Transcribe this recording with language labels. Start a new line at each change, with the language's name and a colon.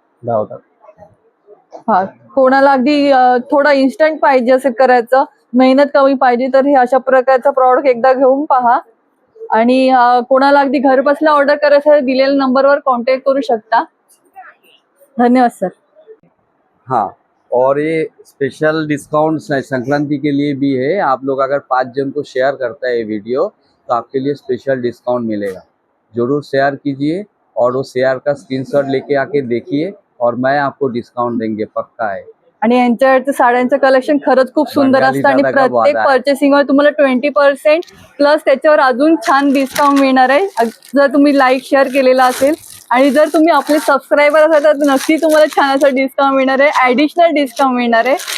Marathi: 10 होतात. हा, कोणाला अगदी थोडं इन्स्टंट पाहिजे असेल करायचं, मेहनत कमी पाहिजे, तर हे अशा प्रकारचं प्रॉडक्ट एकदा घेऊन पहा. आणि कोणाला अगदी घर बसल्या ऑर्डर करायचं आहे, दिलेल्या नंबरवर कॉन्टॅक्ट करू शकता. धन्यवाद सर.
Hindi: हाँ, और ये स्पेशल डिस्काउंट संक्रांति के लिए भी है. आप लोग अगर 5 जन को शेयर करता है ये वीडियो तो आपके लिए स्पेशल डिस्काउंट मिलेगा. जरूर शेयर कीजिए और वो शेयर का स्क्रीनशॉट लेके आके देखिए और मैं आपको डिस्काउंट देंगे, पक्का है.
Marathi: आणि यांच्याकडचं साड्यांचं कलेक्शन खरंच खूप सुंदर बंगाली असतं आणि दादा का प्रत्येक वादा आहे. पर्चेसिंगवर तुम्हाला 20% प्लस त्याच्यावर अजून छान डिस्काउंट मिळणार आहे जर तुम्ही लाईक शेअर केलेला असेल. आणि जर तुम्ही आपले सबस्क्रायबर असाल तर नक्की तुम्हाला छान असं डिस्काउंट मिळणार आहे, ॲडिशनल डिस्काउंट मिळणार आहे.